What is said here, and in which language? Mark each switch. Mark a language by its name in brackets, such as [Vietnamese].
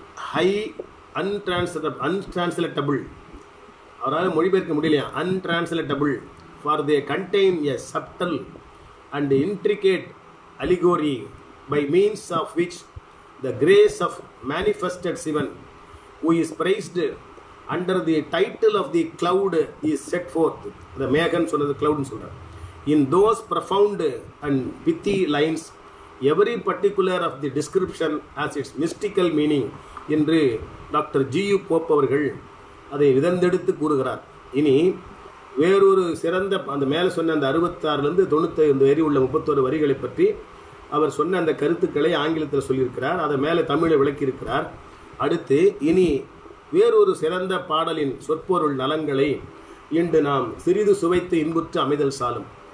[English] ஹை அன்டிரான்ஸ்லேட்டபிள், [Tamil] அவரால் மொழிபெயர்க்க முடியலையா, [English] Untranslatable for they contain a subtle and intricate allegory by means of which the grace of manifested Sivan, who is praised under the title of the cloud, is set forth. [Tamil] The மேகன் சொன்னது cloud சொல்றார். [English] In those profound and pithy lines, every particular of the description has its mystical meaning என்று doctor G U. [Tamil] Pope அவர்கள் அதை விதந்தெடுத்து கூறுகிறார். இனி வேறொரு சிறந்த அந்த மேலே சொன்ன அந்த 66 95 வரி உள்ள 31 வரிகளை பற்றி அவர் சொன்ன அந்த கருத்துக்களை ஆங்கிலத்தில் சொல்லியிருக்கிறார். அதை மேலே தமிழை விளக்கியிருக்கிறார். அடுத்து இனி வேறொரு சிறந்த பாடலின் சொற்பொருள் நலங்களை இன்று நாம் சிறிது சுவைத்து இன்புற்று அமைதல் சாலும்.